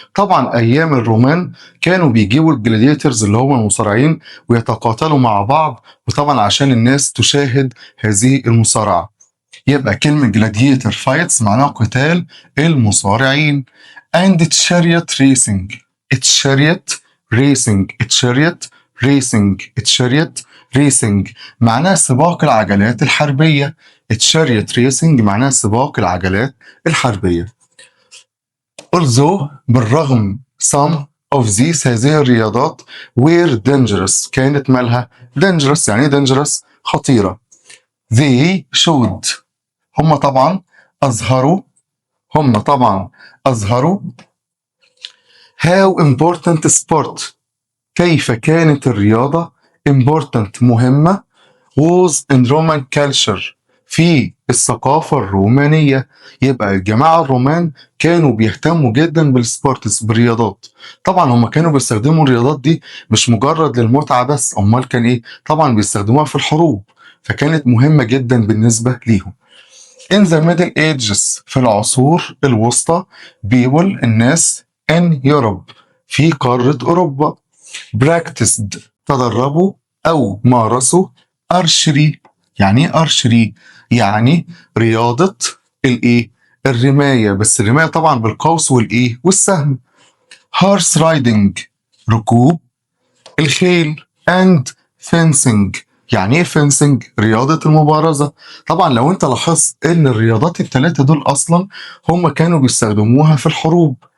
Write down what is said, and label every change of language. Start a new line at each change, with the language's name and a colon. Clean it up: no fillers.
Arabic: طبعا أيام الرومان كانوا بيجيبوا الجلاديترز اللي هم المصارعين ويتقاتلوا مع بعض، وطبعا عشان الناس تشاهد هذه المصارعة. يبقى كلمة gladiator fights معناها قتال المصارعين.
English: and chariot racing chariot racing
Arabic: معناها سباق العجلات الحربية.
English: chariot racing
Arabic: معناها سباق العجلات الحربية.
English: although بالرغم some of these
Arabic: هذه الرياضات
English: were dangerous
Arabic: كانت مالها
English: dangerous يعني dangerous
Arabic: خطيرة.
English: they showed
Arabic: هم طبعا أظهروا
English: how important sport
Arabic: كيف كانت الرياضة
English: important
Arabic: مهمة
English: was in Roman culture
Arabic: في الثقافة الرومانية. يبقى الجماعة الرومان كانوا بيهتموا جدا بالسبورتس بالرياضات. طبعا هم كانوا بيستخدموا الرياضات دي مش مجرد للمتعة بس، أمال كان إيه؟ طبعا بيستخدموها في الحروب، فكانت مهمة جدا بالنسبة ليهم.
English: In the Middle Ages
Arabic: في العصور الوسطى people الناس
English: in Europe
Arabic: في قارة أوروبا practiced تدربوا أو مارسوا archery. يعني إيه archery؟ يعني رياضة الرماية، بس الرماية طبعا بالقوس والسهم.
English: horse riding
Arabic: ركوب الخيل
English: and fencing.
Arabic: يعني ايه fencing؟ رياضة المبارزة. طبعا لو انت لاحظت ان الرياضات الثلاثة دول اصلا هم كانوا بيستخدموها في الحروب.